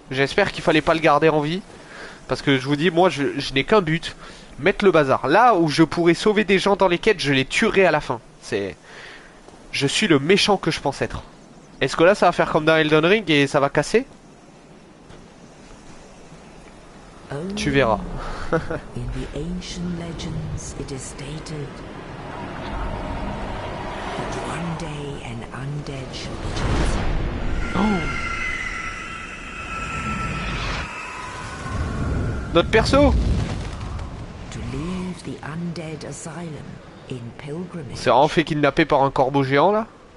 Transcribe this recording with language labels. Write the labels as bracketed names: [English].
[French] J'espère qu'il fallait pas le garder en vie. Parce que je vous dis, moi, je n'ai qu'un but. Mettre le bazar. Là où je pourrais sauver des gens dans les quêtes, je les tuerai à la fin. Je suis le méchant que je pense être. Est-ce que là, ça va faire comme dans Elden Ring et ça va casser? Tu verras. [English] In the ancient legends, it is stated that one day an undead shall be chosen. Oh. [French] Notre perso. [English] To leave the undead asylum in pilgrimage. [French] C'est vraiment fait kidnapper par un corbeau géant là.